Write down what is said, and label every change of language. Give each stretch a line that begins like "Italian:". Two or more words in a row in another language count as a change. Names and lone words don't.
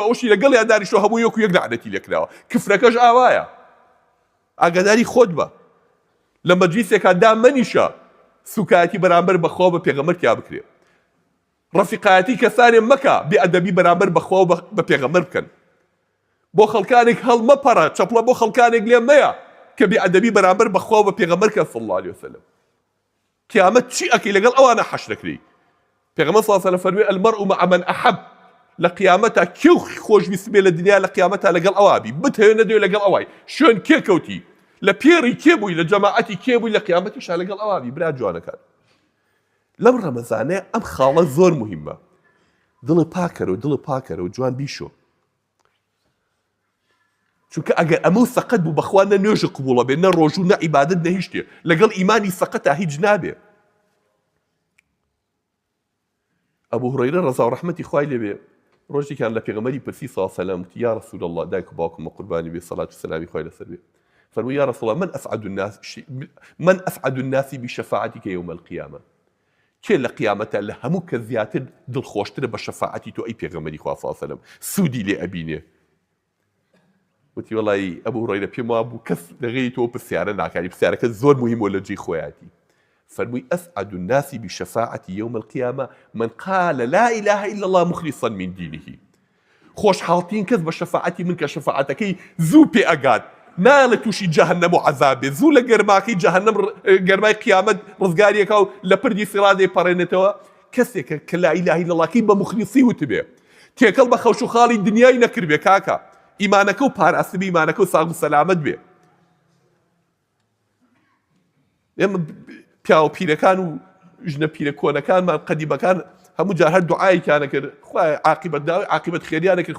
Central Kurdish: ئەوشی لەگەڵیان دانیشتووە هەموو یەک و یەک لەعنەتی لێکراوە کفرەکەش ئاوایە ئاگاداری خۆت بە لە مەجلیسێکا دامەنیشە سوکایەتی بەرامبەر بەخوا بە پێغەمبەر کیا بکرێ ڕەفیقایەتی کەسانێ مەکە بێئەدەبی بەرامبەر بەخوا بە پێغەمبەر بکەن بۆ خەڵکانێک هەڵمەپەڕە چەپڵە بۆ خەڵکانێک لێ مەیە کە بێئەدەبی بەرامبەر بەخوا بە پێغەمبەر کە
Arabic: صلی الله علیه وسلم
Central Kurdish: قیامەت چی ئەکەی لەگەڵ ئەوانە حەشر دەکرێی پێغەمبەر
Arabic: صلی الله علیه وسلم
Central Kurdish: فەرمووی
Arabic: المەرء مع من أحب
Central Kurdish: لە قیامەتە کێو خۆشویست بێ لە دنیا لە قیامەتە لەگەڵ ئەوابی بتهێ نەدەوێت لەگەڵ ئەوای شوێن کێ کەوتی لە پێڕی کێ بووی لە جەماعەتی کێ بووی لە قیامەتیشا لەگەڵ ئەوابی برا جوانەکان لەم ڕەمەزانەیە ئەم خاڵە زۆر مهمە دڵ پاکەرە و جوان بیشۆ چونکە ئەگەر ئەمە سەقەت بوو بەخوا نە نوێژ قبوڵە بێ نە ڕۆژوو نە عیبادەت نە هیچ شتێ لەگەڵ ئیمانی سەقەتە هیچ نابێ ئەبوو هورەیرە ڕەزا و ڕەحمەتی خوای لێبێ ڕۆژێکیان لە پێغەمبەری پرسی
Arabic: صلی الله علیه وسلم
Central Kurdish: وتی
Arabic: یا رسول الله
Central Kurdish: دایک و باوکم قوربانی بێ سەڵات و سەلامی خوای لەسەر بێ فەرمووی
Arabic: یا رسول الله من أسعد الناس بشفاعتك يوم القيامة
Central Kurdish: کێ لە قیامەتە لە هەموو کە زیاتر دڵخۆشترە بە شەفاعەتی تۆ ئەی پێغەمبەری خوا
Arabic: صلی الله علیه وسلم
Central Kurdish: سوودی لێ ئەبینێ وتی وەڵی ئەبوو هورەیرە پێم وا بوو کەس لەغێری تۆ پرسیارە ناکانی پرسیارەکە زۆر مهمە لە جێی خۆیاتی فەرمووی
Arabic: أسعد الناس بشفاعتي يوم القيامة من قال لا إله إلا الله مخلصا من دينه
Central Kurdish: خۆشحاڵترین کەس بە شەفاعەتی من کە شەفاعەتەکەی زوو پێ ئەگات نایە لە تووشی جەهەنەم و عەذابێ زوو لە گەرماکەی جەهەنەم گەرمای قیامەت ڕزگاریەکە و لە پردی سیڕاد دەیپەڕێنێتەوە کەسێکە کە
Arabic: لا إله إلا الله
Central Kurdish: کەی بە مخلیصی وتبێ تێکەڵ بە خەوش و خاڵی دنیای نەکرد بێ کاکە ئیمانەکە و پاراستنی ئیمانەکە و ساغ و سەلامەت بێ. ئێمە پیا و پیرەکان و ژنە پیرە کۆنەکانمان قەدیمەکان هەموو جار هەر دوعایەکیانە کرد خوایە عاقبەت داوای عاقبەت خێریانە کرد